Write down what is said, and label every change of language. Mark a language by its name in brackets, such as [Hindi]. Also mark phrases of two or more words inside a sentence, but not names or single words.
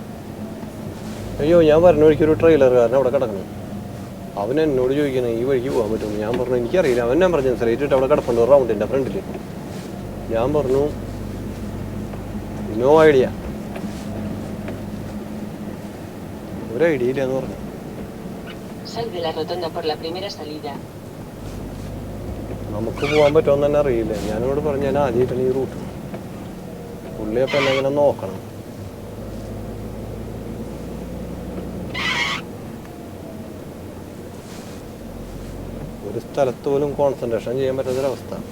[Malayalam] അയ്യോ, ഞാൻ പറഞ്ഞ വഴിക്കൊരു ട്രെയിലറുകാരൻ അവിടെ കിടക്കണം. അവൻ എന്നോട് ചോദിക്കണേ ഈ വഴിക്ക് പോകാൻ പറ്റും. ഞാൻ പറഞ്ഞു എനിക്കറിയില്ല. അവൻ ഞാൻ പറഞ്ഞു സ്ട്രൈറ്റ് അവിടെ കിടപ്പുണ്ട് റൗണ്ടിൻ്റെ ഫ്രണ്ടിൽ. ഞാൻ പറഞ്ഞു [English] no idea, [Malayalam] ഒരു ഐഡിയ ഇല്ല എന്ന് പറഞ്ഞു. [Spanish] Sal de la rotonda por la primera salida. [Malayalam] നമുക്ക് പോകാൻ പറ്റുമെന്ന് തന്നെ അറിയില്ല. ഞാനോട് പറഞ്ഞു ഞാൻ ആദ്യമായിട്ടാണ് ഈ റൂട്ട്. പുള്ളി അപ്പം എന്നെ ഇങ്ങനെ നോക്കണം. ഒരു സ്ഥലത്ത് പോലും കോൺസെൻട്രേഷൻ ചെയ്യാൻ പറ്റാത്തൊരവസ്ഥ.